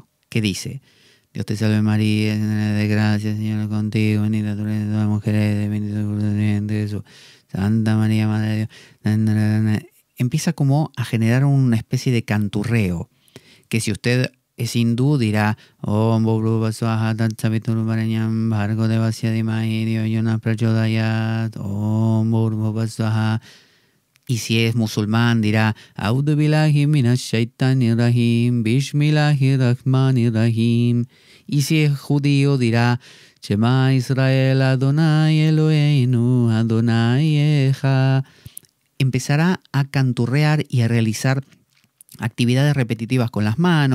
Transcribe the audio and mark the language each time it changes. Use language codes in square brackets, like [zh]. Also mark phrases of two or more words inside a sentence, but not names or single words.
[es] ¿Qué dice? Dios te salve María, llena de gracia, Señor es contigo, bendita tú eres entre todas las mujeres, bendito es el fruto de tu vientre, Jesús. Santa María, Madre de Dios. Empieza como a generar una especie de canturreo, que si usted es hindú dirá [sa] ॐ भूर्भुवः स्वः तत् सवितुर्वरेण्यं भर्गो देवस्य धीमहि धियो यो नः प्रचोदयात् ॐ भूर्भुवः स्वः. [es] Y si es musulmán dirá [ar] أعوذ بالله من الشيطان الرجيم بسم الله الرحمن الرحيم. [es] Y si es judío dirá [he] שמע ישראל אדוני אלוהינו אדוני אחד. [es] Empezará a canturrear y a realizar actividades repetitivas con las manos.